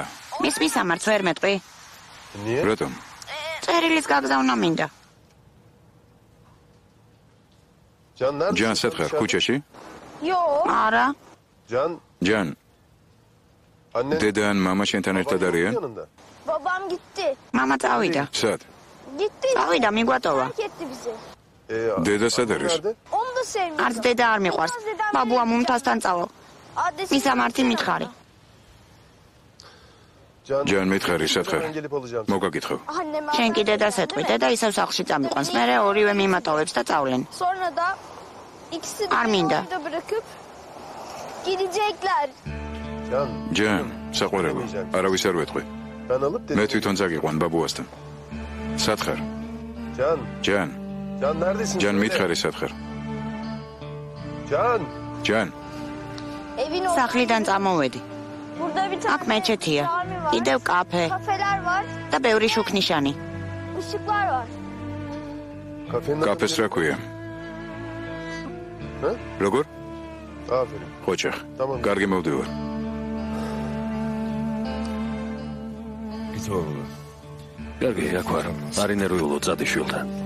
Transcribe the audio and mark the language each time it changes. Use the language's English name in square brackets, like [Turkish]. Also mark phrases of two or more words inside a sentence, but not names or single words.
[Georgian] მის მისამართს ვერ მეტყვი? რატომ? წერილის გაგზავნა მინდა. ჯან სათხარ ქუჩაში? არა. ჯან. დედა ან მამა შენთან ერთად არიან? [Turkish] Babam gitti. [Georgian] მამა წავიდა. სად? [Turkish] Gitti. [Georgian] წავიდა, მიგვატოვა. [Turkish] Gitti bize. [Georgian] დედა სად არის? [Turkish] Onu da sevmiyorum. [Georgian] არც დედა არ მიყვარს. ბაბუა მომთაზთან წავალ. მისამართი მითხარი. ჯან მითხარი სათხარ? მოგაკითხო. შენ კი დედას ეტყვი, დედა ისევ სახლში წამიყვანს, მერე ორივე მიმატოვებს და წავლენ. [Turkish] Sonra da ikisi de Armin'de. orada bırakıp gidecekler. [Georgian] ჯან, საყვარელო, არავის არ ვეტყვი. მე თვითონ წაგიყვან ბაბუასთან. სათხარ? ჯან. ჯან მითხარი სათხარ? ჯან. სახლიდან წამოვედი. [Turkish] Burada bir tane [Georgian] აქ მეჩეთია. [Turkish] cami var. [Georgian] კიდევ კაფე [Turkish] Kafeler var. [Georgian] და ბევრი შუქნიშანი. [Turkish] Işıklar var. [Georgian] კაფეს რა ქვია? როგორ? ხოჭახ. კარგი მოვდივარ. კარგი, რა ქვარ. არ ინერვიულო წადი შვილთან.